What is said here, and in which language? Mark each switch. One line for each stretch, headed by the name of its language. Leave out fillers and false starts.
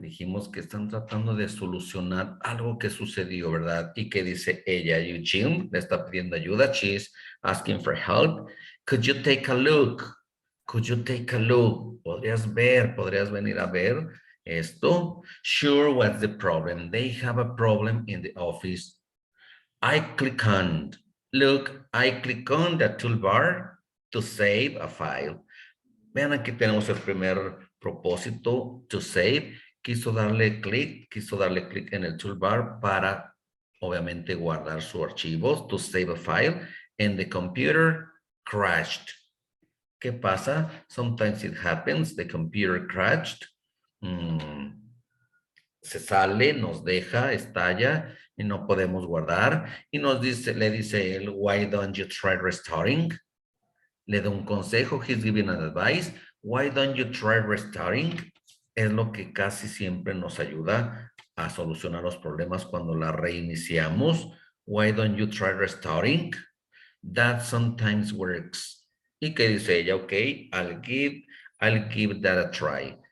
Spanish: Dijimos que están tratando de solucionar algo que sucedió, ¿verdad? Y que dice ella, Eugene, le está pidiendo ayuda.
English: She's asking for help. Could you take a look? Could you take a look?
Spanish: Podrías venir a ver esto.
English: Sure, what's the problem? They have a problem in the office. I click on the toolbar to save a file.
Spanish: Vean, aquí tenemos el primer propósito,
English: to save.
Spanish: Quiso darle clic en el toolbar para, obviamente, guardar su archivo,
English: to save a file, and the computer crashed.
Spanish: ¿Qué pasa?
English: Sometimes it happens, the computer crashed.
Spanish: Se sale, nos deja, estalla y no podemos guardar. Y le dice él,
English: why don't you try restarting?
Spanish: Le da un consejo,
English: he's giving an advice. Why don't you try restarting?
Spanish: Es lo que casi siempre nos ayuda a solucionar los problemas cuando la reiniciamos.
English: Why don't you try restarting? That sometimes works.
Spanish: ¿Y qué dice ella?
English: Okay, I'll give that a try.